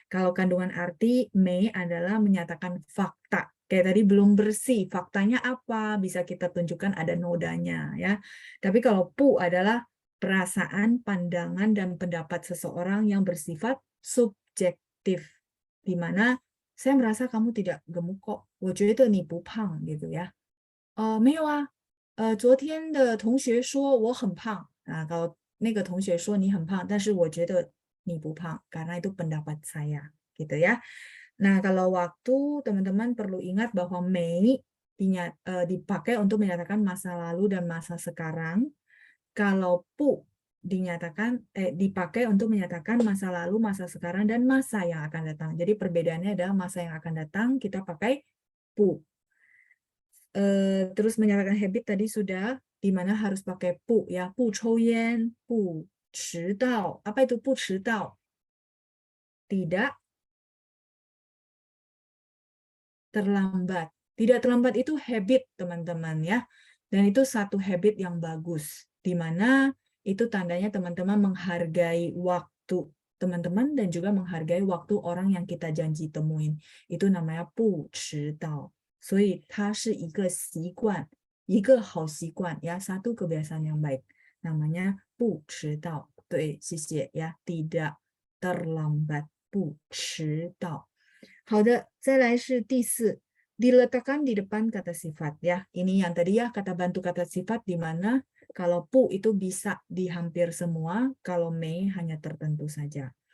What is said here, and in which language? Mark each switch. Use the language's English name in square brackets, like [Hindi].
[Indonesian] Kalau kandungan arti, mei adalah menyatakan fakta. Kayak tadi belum bersih, faktanya apa? Bisa kita tunjukkan ada nodanya ya. Tapi kalau pu adalah perasaan, pandangan, dan pendapat seseorang yang bersifat subjektif. Di mana saya merasa kamu tidak gemuk kok. [Chinese] 我觉得你不胖 gitu ya. 没有啊。昨天的同学说我很胖. [Indonesian] Nah, kalau [Chinese] 那个同学说你很胖, 但是我觉得你不胖 [Indonesian] karena itu pendapat saya, gitu ya. Nah, kalau waktu teman-teman perlu ingat bahwa mei dipakai untuk menyatakan masa lalu dan masa sekarang. Kalau pu dipakai untuk menyatakan masa lalu, masa sekarang, dan masa yang akan datang. Jadi perbedaannya adalah masa yang akan datang kita pakai pu. Terus menyatakan habit tadi sudah, di mana harus pakai pu ya, pu chouyan, pu chidao. Apa itu pu chidao? Tidak terlambat. Tidak terlambat itu habit teman-teman ya. Dan itu satu habit yang bagus, di mana itu tandanya teman-teman menghargai waktu teman-teman dan juga menghargai waktu orang yang kita janji temuin. [Chinese] Itu namanya 不迟到。所以它是一个习惯，一个好习惯 ya, [Indonesian] satu kebiasaan yang baik. [Chinese] Namanya 不迟到。对，谢谢 ya, [Indonesian] tidak terlambat， [Chinese] 不迟到。好的，再来是第4。 [Indonesian] Diletakkan di depan kata sifat ya. Ini yang tadi ya, kata bantu kata sifat, di mana kalau pu itu bisa di hampir semua, kalau mei hanya tertentu saja.